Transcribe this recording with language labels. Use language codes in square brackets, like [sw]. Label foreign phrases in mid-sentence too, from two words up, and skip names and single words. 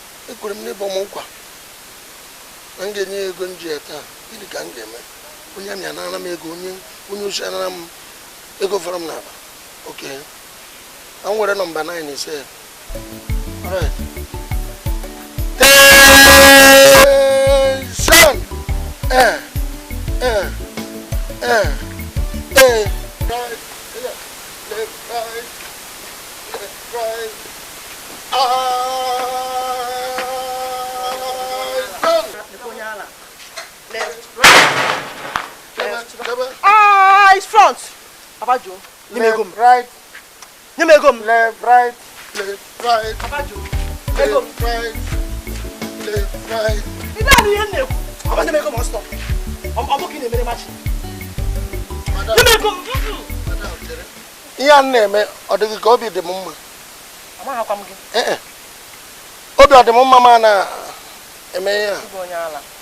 [ig] Ekwere m n'ịbọ m nkwa na m ga-enye ya ego m ji ya taa. Gịnị ka m ga-eme? Onye amị anara m ego, onye, onye ochi anara m ego fọrọ m n'akpa. Oke. Ka m were nọmba nine ise. [en] All right. Tension! Eh, eh, eh, eh. Right, left, right, left, right. Ah, Left, right, left, right. [ig] Ah, [en] it's front. [ig] Papa Joe, nye m ego m. [en] Left, right. [ig] Nye m ego m. [en] Left, right, left, right. Papa Joe, [ig] ego m. [en] Left, right, left, right. [ig] Ị na-anụ ihe m na-ekwu? Ọ bụ nye m ego m ọsọ. Ọ, ọ bụ ka ị na-emere machi. Madam. Nye m ego m. Mm-mm. Madam, chere. Ihe a m na-eme, ọ dịghị ka obi dị m mma. Amaghakwa m gị. Eh, eh. Obi ọ dị m mma ma na-eme ihe a? Ị bụ onye ala.